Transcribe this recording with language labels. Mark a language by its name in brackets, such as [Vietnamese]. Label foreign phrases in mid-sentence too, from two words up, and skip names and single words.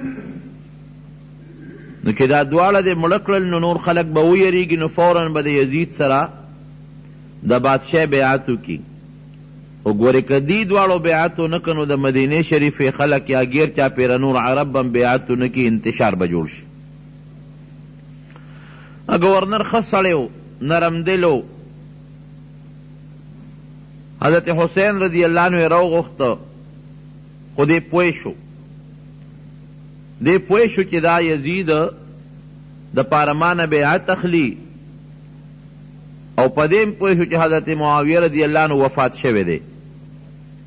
[Pashto] نو که دا دواړه دې مړه کړل نو نور خلک به ویریږي، نو فوراً به د یزید سره د بادشاه بیعت وکړي. او ګورې که دې دواړو بیعت ونه کړه نو د مدینې شریفې خلک یا ګیر چاپېره نور عرب هم بیعت ونه کړي، انتشار به جوړ شي. گورنر ښه سړی و، نرم دل و. حضرت حسین رضی الله عنه یې راوغوښته، خو دې پوه شو، دې پوه شو چې دا یزید د پاره ما نه بیعت اخلي، او په دې پوه شو چې حضرت معاویه رضی الله عنه وفات شوی دی.